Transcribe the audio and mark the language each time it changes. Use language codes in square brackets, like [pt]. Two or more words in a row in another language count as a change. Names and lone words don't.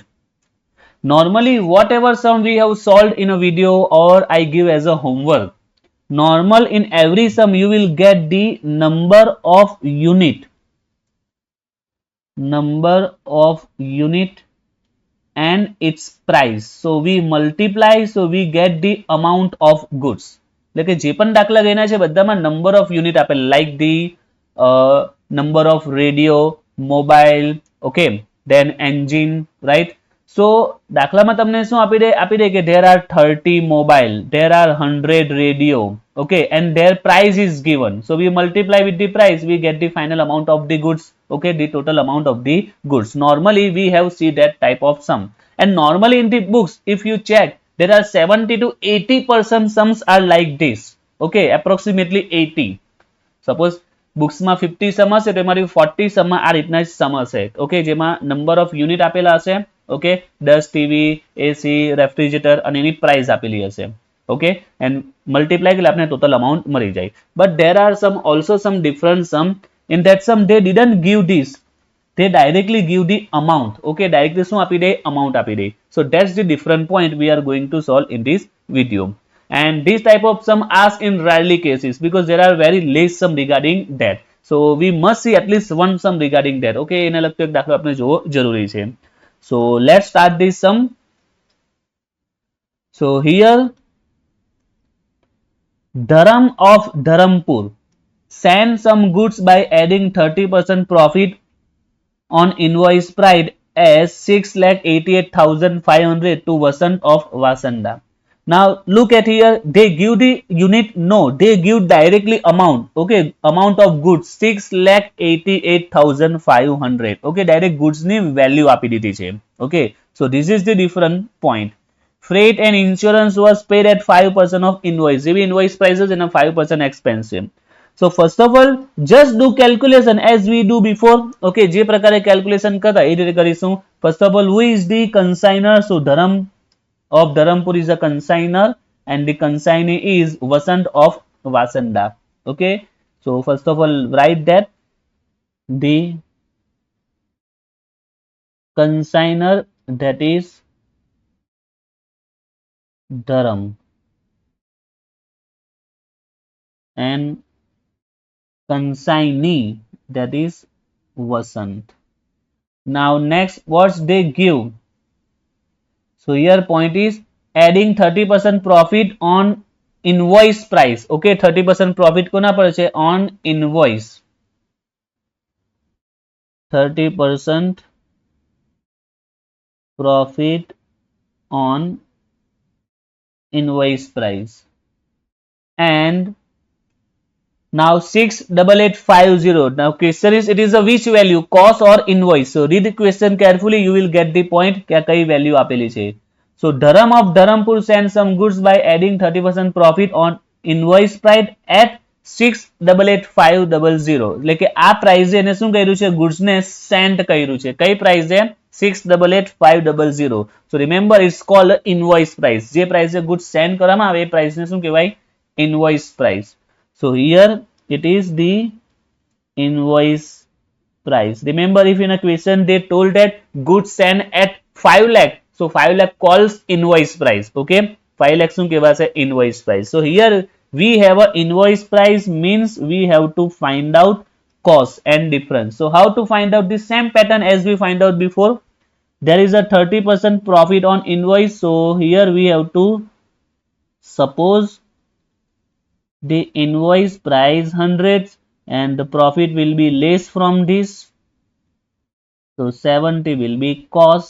[en] Normally, whatever sum we have solved in a video or I give as a homework, normal in every sum you will get the number of unit and its price. So we multiply, so we get the amount of goods. [gu] એટલે કે જે પણ દાખલા ગણ્યા છે બધામાં [en] number of unit આપેલ like the number of radio mobile okay then engine right so [gu] દાખલામાં તમને શું આપી દે કે [en] there are 30 mobile, there are 100 radio, okay, and their price is given, so we multiply with the price, we get the final amount of the goods, okay, the total amount of the goods. Normally we have see that type of sum, and normally in the books if you check there are 70 to 80% sums are like this, okay, approximately 80. Suppose books [gu] માં 50 sum હશે તો એમાંથી 40 sum માં આ રીતના sum હશે, okay, જેમાં [en] number of unit [gu] આપેલા હશે, okay, 10 [en] TV AC refrigerator [gu] અને એની પ્રાઇસ આપેલી હશે, [en] okay, and multiply [gu] એટલે આપણે [en] total amount [gu] મળી જાય. [en] But there are some also some different sum, in that sum they didn't give this, they directly give the amount, okay, directly [gu] શું આપી દે amount આપી દે. [en] So that's the different point we are going to solve in this video. And this type of sum asked in rarely cases because there are very less sum regarding that. So we must see at least one sum regarding that. [gu] Okay, એને લગતો એક દાખલો આપણે જોવો જરૂરી છે. [en] So let's start this sum. So here Dharam of Dharampur send some goods by adding 30% profit on invoice price as 6,88,500 to Vasant of Vasanda. Now look at here, they give the unit, no, they give directly amount, okay, amount of goods 6,88,500, okay, direct goods [gu] ની value આપી દીધી છે, [en] okay, so this is the different point. Freight and insurance was paid at 5% of invoice, જેવી invoice prices and a 5% expense. So first of all, just do calculation as we do before. [gu] Okay, જે પ્રકારે calculation કરતા એ રીતે કરીશું. [en] First of all, who is the consignor? So Dharam of Dharampur is a consignor and the consignee is Vasant of Vasanda. Okay, so first of all, write that the consignor, that is Dharam, and consignee, that is Vasant. Now next, what they give? So here point is adding 30% profit on invoice price. [gu] Okay, 30% profit કોના પર છે? [en] On invoice. 30% profit on invoice price. And now 68850. Now question is, it is a which value, cost or invoice? So read the question carefully, you will get the point [gu] કે કઈ value આપેલી છે. [en] So Dharam of Dharampur sent some goods by adding 30% profit on invoice price at 688,500. [gu] એટલે કે આ પ્રાઇઝે એને શું કર્યું છે? goods ને sent કર્યું છે. કઈ પ્રાઇઝે? 688,500. [en] So remember it's called invoice price. [gu] જે પ્રાઇઝે goods send કરવામાં આવે એ પ્રાઇઝને શું કહેવાય? [en] invoice price. So here it is the invoice price. Remember, if in a question they told that goods sent at 5 lakh, so 5 lakh calls invoice price. [gu] Okay, 5 lakh શું કહેવાશે? [en] invoice price. So here we have a invoice price, means we have to find out cost and difference. So how to find out? The same pattern as we find out before. There is a 30% profit on invoice, so here we have to suppose the invoice price 100 and the profit will be less from this, so 70 will be cost.